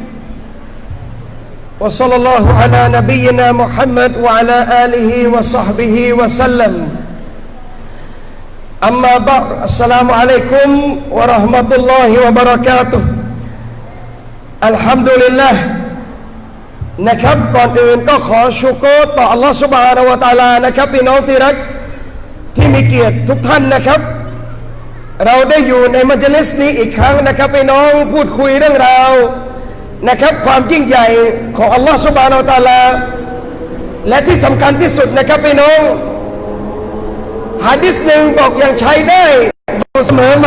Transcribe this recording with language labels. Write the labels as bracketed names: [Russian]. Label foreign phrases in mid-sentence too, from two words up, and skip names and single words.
[Arabic] وصلى الله على نبينا محمد وعلى آله وصحبه وسلم أما بعد السلام عليكم ورحمة الله وبركاته الحمد لله [Thai] นะครับก่อนอื่นก็ขอชุกรต่อ [Arabic] الله سبحانه وتعالى [Thai] นะครับพี่น้องที่รักที่มีเกียรติทุกท่านนะครับ เราได้อยู่ในมัจลิสนี้อีกครั้งนะครับพี่น้องพูดคุยเรื่องราวนะครับความยิ่งใหญ่ของ [Arabic] الله سبحانه وتعالى [Thai] และที่สำคัญที่สุดนะครับพี่น้องหะดีษหนึ่งบอกอย่างใช้ได้เสมอ